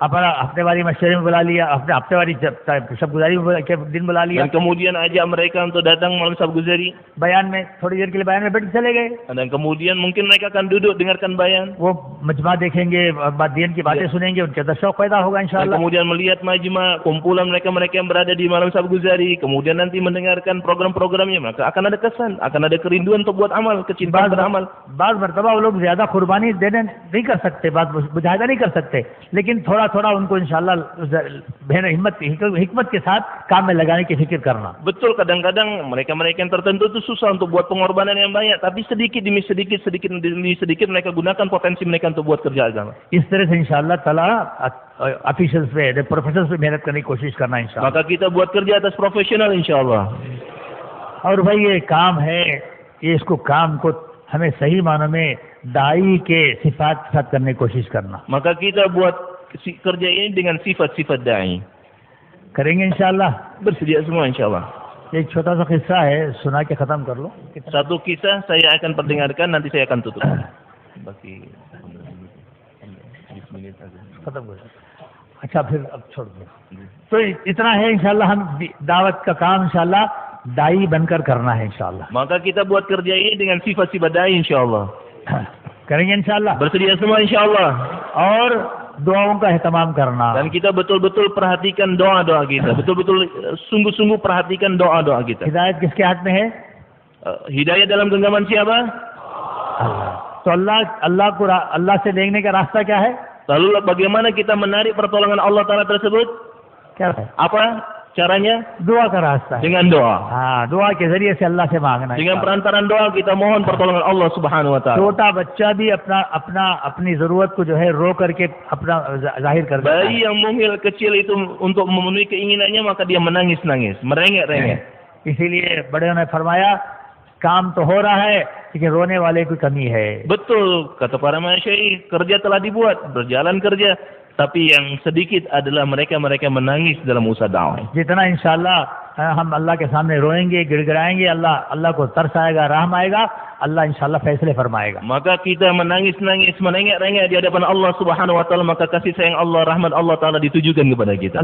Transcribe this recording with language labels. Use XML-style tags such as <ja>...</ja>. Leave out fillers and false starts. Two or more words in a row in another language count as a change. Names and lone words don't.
<hi>अपना हफ्तेवारी मशवरे में बुला लिया, अपने हफ्तेवारी शबगुजारी के दिन बुला लिया,</hi> <ms>Dan kemudian ajak mereka untuk datang malam sabguzari.</ms> <hi>बयान में थोड़ी देर के लिए बयान में बैठ के चले गए.</hi> <ms>Dan kemudian mungkin mereka akan duduk dengarkan bayan.</ms> <hi>वो मजमा देखेंगे, दीन की बातें सुनेंगे, उनके अंदर शौक पैदा होगा</hi> <ms>Dan</ms> <hi>इंशाअल्लाह.</hi> <ms>kemudian melihat majma, kumpulan mereka yang berada di malam sabguzari, kemudian nanti mendengarkan program-programnya, maka akan ada kesan, akan ada kerinduan untuk buat amal, kecintaan beramal.</ms> <hi>बाज़ मरतबा वो लोग ज्यादा कुर्बानी देने नहीं कर सकते, बात मुजाहिदा नहीं कर सकते, लेकिन थोड़ा उनको इंशाअल्लाह हिकमत के साथ काम में लगाने की फिक्र करना.</hi> <ms>Betul, kadang-kadang mereka yang tertentu itu susah untuk buat pengorbanan yang banyak, tapi sedikit demi sedikit mereka gunakan potensi mereka untuk buat kerja agama.</ms> <hi>इस तरह से इंशाअल्लाह ताला ऑफिशियल्स पे, प्रोफेशनल्स पे मेहनत करने की कोशिश करना इंशाअल्लाह.</hi> <ms>Maka kita buat kerja atas profesional insyaallah.</ms> <hi>और भाई ये काम है, इसको काम को हमें सही मानों में दाई के सिफात के साथ करने की कोशिश करना.</hi> <ms>Maka kita buat kerja ini dengan sifat-sifat dai.</ms> <hi>करेंगे इंशाअल्लाह.</hi> <ms>Bersedia semua insyaallah.</ms> <hi>एक छोटा सा किस्सा है, सुना के खत्म कर लो.</hi> <ms>Satu kisah saya akan perdengarkan, nanti saya akan tutup. Baki</ms> <hi>खत्म कर. अच्छा फिर अब छोड़ दो. तो इतना है इंशाअल्लाह, हम दावत का काम इंशाअल्लाह दाई बनकर करना है इंशाअल्लाह.</hi> <ms>Maka kita buat kerja ini dengan sifat-sifat dai insyaallah.</ms> <hi>करेंगे इंशाअल्लाह.</hi> <ms>Bersedia semua insyaallah.</ms> <hi>और दुआओं का एहतमाम करना.</hi> <ms>Dan kita betul-betul perhatikan doa-doa kita. Betul-betul sungguh-sungguh perhatikan doa-doa kita.</ms> <hi>हिदायत किसके हाथ में है?</hi> <ms>Hidayah dalam genggaman siapa?</ms> <hi>तो अल्लाह से लेने का रास्ता क्या है?</hi> <ms>Lalu bagaimana kita menarik pertolongan Allah Ta'ala tersebut?</ms> <hi>क्या है?</hi> <ms>Apa caranya?</ms> <hi>दुआ का रास्ता है.</hi> <ms>Dengan doa.</ms> <hi>हाँ, दुआ के जरिए से अल्लाह से मांगना है.</hi> <ms>Dengan perantaran doa kita mohon pertolongan Allah</ms> <ar>سبحانه وتعالى.</ar> <hi>छोटा बच्चा भी अपनी जरूरत को जो है रो करके अपना जाहिर कर देता है.</hi> <ms>Bayi yang mungil kecil itu untuk memenuhi keinginannya maka dia menangis-nangis, merengek-rengek.</ms> <hi>इसीलिए बड़े ने फरमाया काम तो हो रहा है लेकिन रोने वाले की कमी है.</hi> <ms>Betul kata para masyayikh, kerja telah dibuat, berjalan kerja, tapi yang sedikit adalah mereka menangis dalam usaha dakwah.</ms> <hi>जितना इंशाअल्लाह हम अल्लाह के सामने रोएंगे, गिड़गिड़ाएंगे, अल्लाह को तरस आएगा, रहम आएगा, अल्लाह इंशाअल्लाह फैसले फरमाएगा.</hi> <ms>Maka kita menangis-nangis, merengek-rengek di hadapan Allah</ms> <ar>سبحانه وتعالى,</ar> <ms>maka kasih sayang Allah, rahmat Allah Ta'ala ditujukan kepada kita.</ms>